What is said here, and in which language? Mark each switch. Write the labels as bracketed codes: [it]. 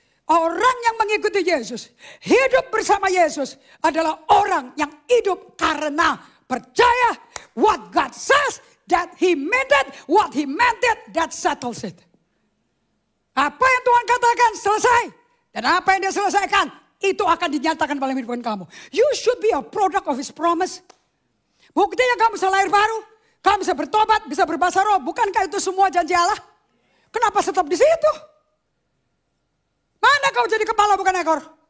[id] Orang yang mengikuti Yesus, hidup bersama Yesus adalah orang yang hidup karena percaya [en] what God says, that He meant it, what He meant it, that settles it. [id] Apa yang Tuhan katakan selesai. Dan apa yang dia selesaikan, itu akan dinyatakan dalam hidup kamu. [en] You should be a product of His promise. [id] Buktinya kamu bisa lahir baru. Kamu bisa bertobat, bisa berbahasa roh. Bukankah itu semua janji Allah? Kenapa stop di situ? Mana kau jadi kepala bukan ekor?